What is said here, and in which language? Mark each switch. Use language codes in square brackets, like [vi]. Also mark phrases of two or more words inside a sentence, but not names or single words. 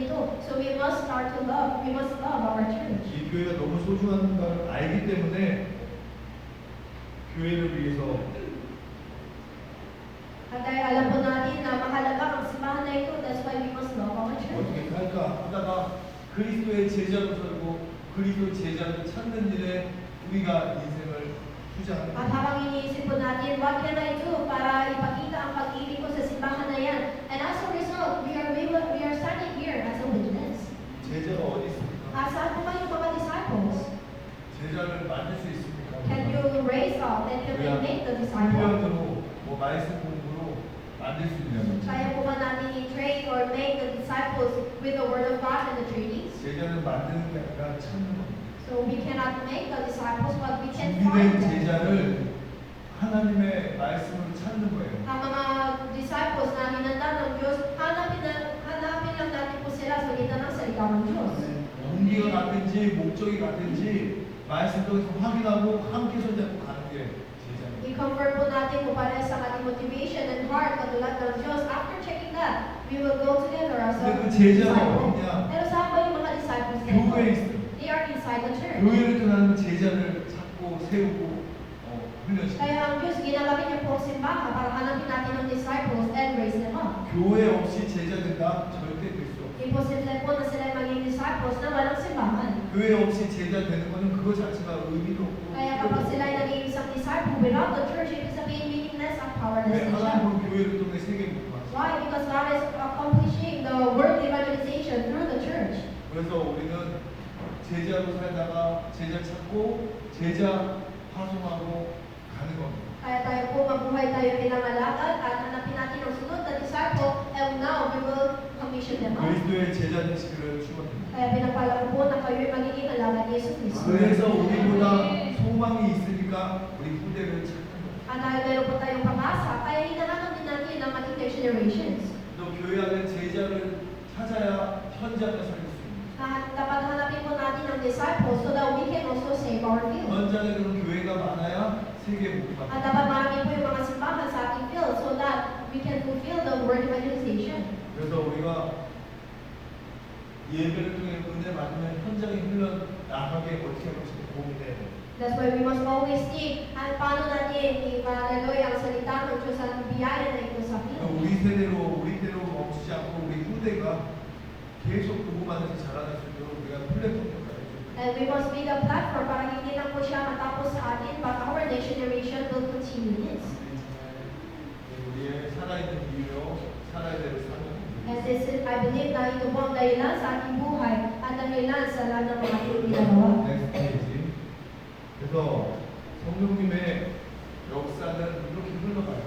[en] So we must we must love our church. [ko] 이 교회가 너무 소중한 걸 알기 때문에 교회를 위해서 [tl] At dahil alam po natin na mahalaga ang simbahan na ito, [en] that's why we must love our church. [ko] 어떻게 할까 하다가 그리스도의 제자로 살고 그리스도 제자를 찾는 일에 우리가 인생을 투자하는 [tl] At [ko] 거예요. [tl] habang iniisip po natin, [en] what can I do [tl] para ipakita ang pag-ibig ko sa simbahan na yan? [en] And as a result, we are standing here as a witness. [ko] 제자가 어디 있습니까? [tl] Saan po kayo mga disciples? [ko] 제자를 만들 수 있습니까? [en] Can you raise up and you can make the disciples? [ko] 훈련으로 뭐 말씀 공부로 만들 수 있냐면 [tl] Kaya po ba natin i-train [en] or make the disciples with the Word of God and the trainings? [ko] 제자는 만드는 게 아니라 찾는 겁니다. [en] So we cannot make the disciples, but we can [ko] 준비된 [en] find them. [ko] 제자를 하나님의 말씀으로 찾는 거예요. [tl] Ang mga disciples na hinanda ng Diyos, hanapin lang natin po sila sa pagitan ng salita ng Diyos. [ko] 동기가 같은지 목적이 같은지 말씀 통해서 확인하고 함께 손잡고 가는 게 제자입니다. [tl] I-confirm po natin kung paano sa ating [en] motivation and heart [tl] katulad ng Diyos. [en] After checking that, we will go together as a [ko] 근데 그 제자가 [en] disciple. [ko] 어디냐? [tl] Pero saan ba yung mga disciples na ito? [ko] 교회에 있어요. [en] They are inside the church. [ko] 교회를 떠나는 제자를 찾고 세우고 훈련시켜요. [tl] Kaya ang Diyos, ginagamit niya po ang simbahan para hanapin natin ang [en] disciples and raise them up. [ko] 교회 없이 제자 된다? 절대 될 수 없어요. [tl] Imposible po na sila maging disciples na walang simbahan. [ko] 교회 없이 제자 되는 거는 그거 자체가 의미도 없고 [tl] Kaya kapag sila ay naging isang [en] disciple without the church, [tl] ibig sabihin meaningless at powerless [ko] 왜 [tl] na siya. [ko] 하나님은 교회를 통해 세계 못 봤어요? [en] Why? Because God is accomplishing the world evangelization through the church. [ko] 그래서 우리는 제자로 살다가 제자 찾고 제자 파송하고 가는 겁니다. [tl] Kaya tayo po mabuhay tayo bilang alagad at hanapin natin ang sunod na [en] disciple and now we will commission them out. [ko] 그리스도의 제자 되시기를 축원합니다. [tl] Kaya pinapala ko po na kayo ay magiging alagad ni Jesus Cristo. [ko] 그래서 우리보다 소망이 있으니까 우리 후대를 찾는 거예요. [tl] At dahil meron po tayong pag-asa, kaya hinahanap din natin ang ating [en] next generations. [ko] 또 교회 안에 제자를 찾아야 현장에 살릴 수 있습니다. [tl] At dapat hanapin po natin ang [en] disciples so that we can also save our field. [ko] 현장에 그런 교회가 많아야 세계 못 [tl] At [ko] 갑니다. [tl] dapat marami po yung mga simbahan sa ating field [en] so that we can fulfill the word evangelization. [ko] 그래서 우리가 예배를 통해 은혜 받으면 현장에 흘러 나가게 어떻게 할 것인가 고민해야 돼요. [en] That's why we must always think [tl] at paano natin i-daloy ang salita ng Diyos at biyaya na ito sa field. [ko] 우리대로 멈추지 않고 우리 후대가 계속 보고받아서 자라날 수 있도록 우리가 플랫폼 역할을 해줘야 돼요. [en] And we must be the platform [tl] para hindi lang po siya matapos sa atin, [en] but our next generation will continue this. [ko] 우리의 살아있는 이유요, 살아야 될 사명. [en] And this is, I believe [tl] na ito po ang dahilan sa ating buhay at dahilan sa lahat ng mga ating ginagawa. [en] next page. [ko] 그래서 성령님의 역사는 이렇게 흘러가요.